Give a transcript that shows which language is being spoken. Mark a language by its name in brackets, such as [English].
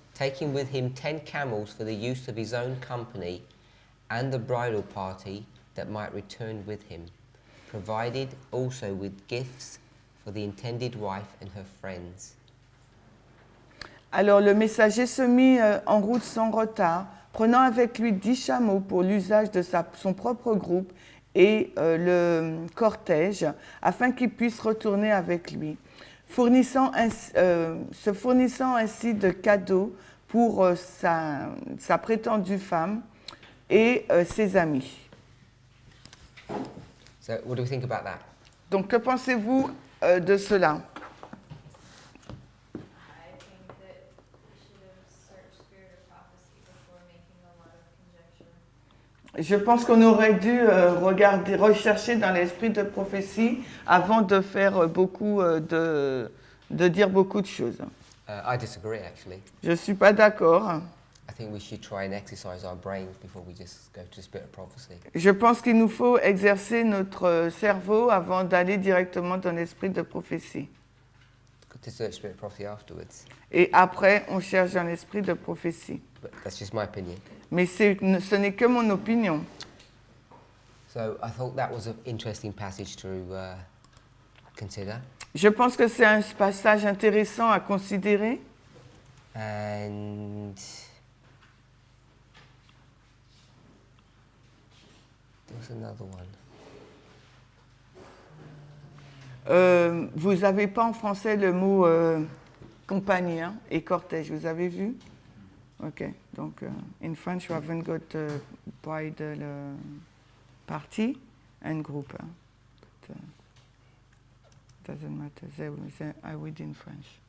[English] taking with him 10 camels for the use of his own company and the bridal party that might return with him, provided also with gifts for the intended wife and her friends. [French] Alors le messager se mit en route sans retard, prenant avec lui 10 chameaux pour l'usage de son propre groupe et le cortège, afin qu'il puisse retourner avec lui, se fournissant ainsi de cadeaux pour sa prétendue femme et ses amis. [English] So what do we think about that? [French] Donc que pensez-vous de cela? [English] I think that we should have searched Spirit of Prophecy before making a lot of conjecture. [French] Je pense qu'on aurait dû rechercher dans l'esprit de prophétie avant de faire de dire beaucoup de choses. [English] I disagree, actually. [French] Je ne suis pas d'accord. [English] I think we should try and exercise our brains before we just go to the spirit of prophecy. [French] Je pense qu'il nous faut exercer notre cerveau avant d'aller directement dans l'esprit de prophétie. [English] Good to search spirit of prophecy afterwards, [French] Et après, on cherche dans l'esprit de prophétie. [English] but that's just my opinion. [French] Mais ce n'est que mon opinion. [English] So I thought that was an interesting passage to consider. [French] Je pense que c'est un passage intéressant à considérer. [English] And there was another one. [French] Vous n'avez pas en français le mot compagnie et cortège, vous avez vu? [English] Ok, donc in French you haven't got bride party and group. But, doesn't matter. I read in French.